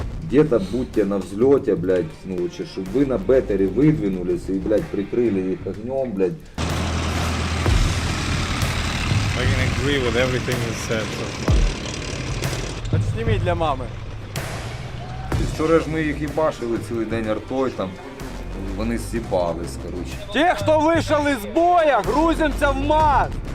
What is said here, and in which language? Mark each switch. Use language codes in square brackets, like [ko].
[ru] где-то будьте на взлете, блядь, ну, лучше, чтобы вы на беттере выдвинулись и, блядь, прикрыли их огнем, блядь. [en] I can agree with everything you said so far. [uk] От сніми для мами. І вчора ж ми їх їбашили цілий день артою, там, вони сібались, [ru] короче. Те, кто вышел из боя, грузимся в МАЗ.